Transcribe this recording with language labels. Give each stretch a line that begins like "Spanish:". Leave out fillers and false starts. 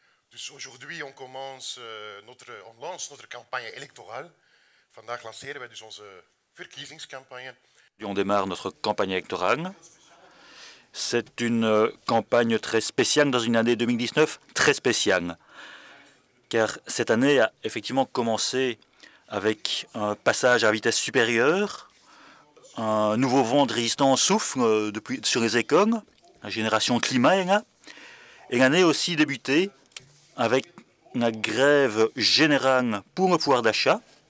French: Dus aujourd'hui on commence on lance notre campagne électorale.
Dutch: Vandaag lanceren wij dus onze verkiezingscampagne.
French: On démarre notre campagne électorale. C'est une campagne très spéciale dans une année 2019 très spéciale, car cette année a effectivement commencé avec un passage à vitesse supérieure, un nouveau vent de résistance souffle sur les écoles, la génération climat est là, et l'année aussi débuté avec la grève générale pour le pouvoir d'achat.